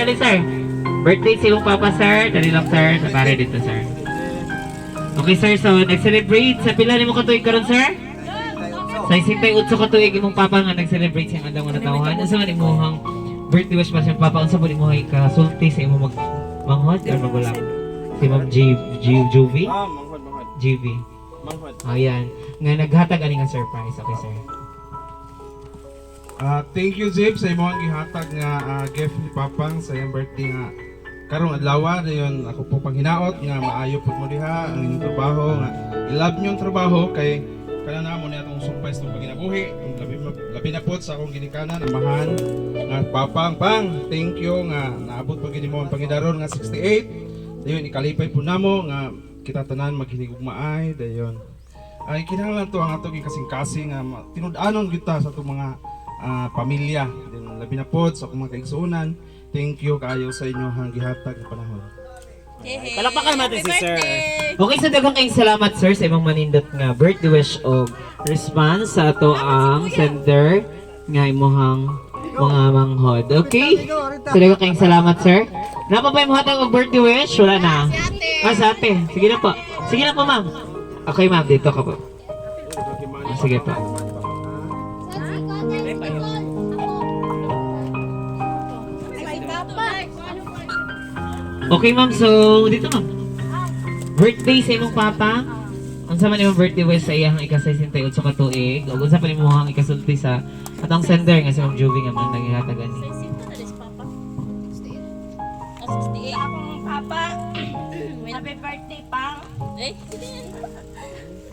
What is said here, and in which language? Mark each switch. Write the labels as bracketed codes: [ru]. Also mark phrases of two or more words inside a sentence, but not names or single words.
[tl] Alin, sir? Birthday si yung papa, sir. Dali lang, sir. Tapari dito, sir. Okay, sir. So, nag-celebrate. [ceb] Sa pila ni mo katuig karon, sir? Sa 68 katuig imong papa nga nag-celebrate siyang andang mga tawhan. Unsa man imong [en] birthday wish [ceb] pa siyang papa? Unsa man imong ikasulti sa imong manghod or magulang? Si Ma'am Juvie? Manghod. Juvie. Manghod. [tl] Ayan. [ceb] Nga naghatag ani nga surprise. Okay, sir. [en] Thank you, [ceb] Zeb, sa imong gihatag nga gift ni Papang sa iyang birthday nga karong adlaw dayon ako po panghinaot nga maayo pud mo diha ang inyong trabaho nga i-love niyo ang trabaho kay kana na mo ni atong sumpay sa paginabuhi labi na pod sa akong ginikanan amahan nga Papang [en] thank you [ceb] nga naabot pag mo ang pangidaron nga 68 dayon ikalipay po namo nga kita tanan maghinigugmaay dayon ay kinahanglan to ang atong kasing-kasing nga tinud-anon kita sa atong mga pamilya din labi na pod sa akong mga kaigsuonan. [en] Thank you [ceb] kaayo sa inyo hang gihatag nga panahon. [tl] Palakpakan natin [ceb] si sir. Okay, so daghang kayong salamat sir sa imong manindot nga [en] birthday wish [ceb] o response sa ato ang sender nga imong mga manghod. Okay? So daghang kayong salamat sir. Napa pa imong hatag og [en] birthday wish? [tl] Wala na. Sa ate. Sige na po. Sige na po ma'am. Okay ma'am, dito ka po. Sige po. Okay ma'am, so dito ma'am. [ceb] Birthday sa imong papa. Unsa man imong [en] birthday wish [ceb] sa iyang ika-68 ka tuig? Ug unsa pa imong ikasulti sa atong sender nga si Ma'am Juvie nga man naghihatag ani? Oh, 68 akong papa. [en] Happy birthday, Pang. Eh,